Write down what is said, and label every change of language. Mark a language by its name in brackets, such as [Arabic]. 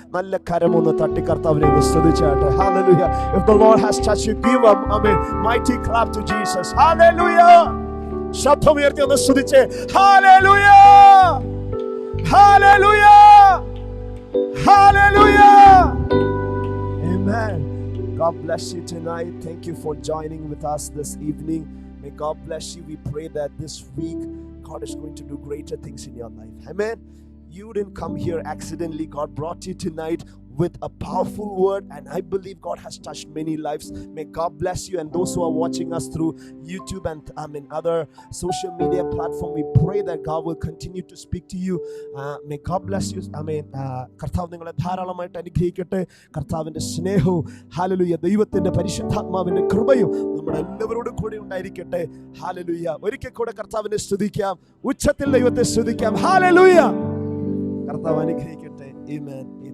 [Malayalam] നല്ല കരമൊന്ന് തട്ടി കർത്താവിനെ സ്തുതിച്ചാട്ടെ. [English] Hallelujah. If the Lord has touched you, give a mighty clap to Jesus. [Malayalam] Hallelujah. ശബ്ദം ഉയർത്തി ഒന്ന് സ്തുതിച്ചേ. Hallelujah. [English] Hallelujah. Hallelujah. Amen. God bless you tonight. Thank you for joining with us this evening. May God bless you. We pray that this week God is going to do greater things in your life. Amen. You didn't come here accidentally. God brought you tonight with a powerful word, and I believe God has touched many lives. May God bless you, and those who are watching us through YouTube and other social media platform, we pray that God will continue to speak to you. May God bless you. [Malayalam] കർത്താവ് നിങ്ങളെ ധാരാളമായിട്ട് അനുഗ്രഹിക്കട്ടെ. കർത്താവിൻ്റെ സ്നേഹവും hallelujah ദൈവത്തിൻ്റെ പരിശുദ്ധാത്മാവിൻ്റെ കൃപയും നമ്മുടെ എല്ലാവരോടും കൂടി ഉണ്ടായിരിക്കട്ടെ. ഹല്ലേലൂയ. ഒരിക്കൽ കൂടെ കർത്താവിനെ സ്തുതിക്കാം, ഉച്ചത്തിൽ ദൈവത്തെ സ്തുതിക്കാം. ഹല്ലേലൂയ. കർത്താവ് അനുഗ്രഹിക്കട്ടെ. ആമേൻ.